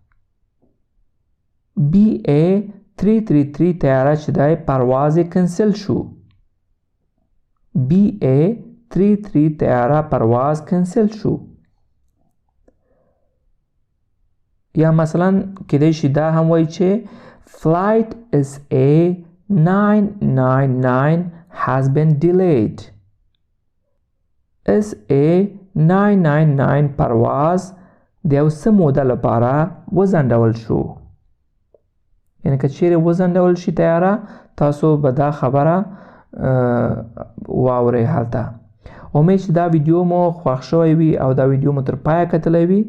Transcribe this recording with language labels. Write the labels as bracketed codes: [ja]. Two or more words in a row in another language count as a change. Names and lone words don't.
[ps] BA333 طیاره چې دی پرواز یې کنسل شو. BA33 طیاره پرواز کنسل شو. یا مثلا کېدای شي دا هم وایي چې [en] Flight SA999 has been delayed. [ps] SA999 پرواز د یو څه موده لپاره وځنډول شو. یعنې که چیرې وځنډول شي تیاره تاسو به دا خبره واورئ هلته. امید چې دا ویډیو مو خوښ شوی وي او دا ویډیو مو تر پایه کتلی وي.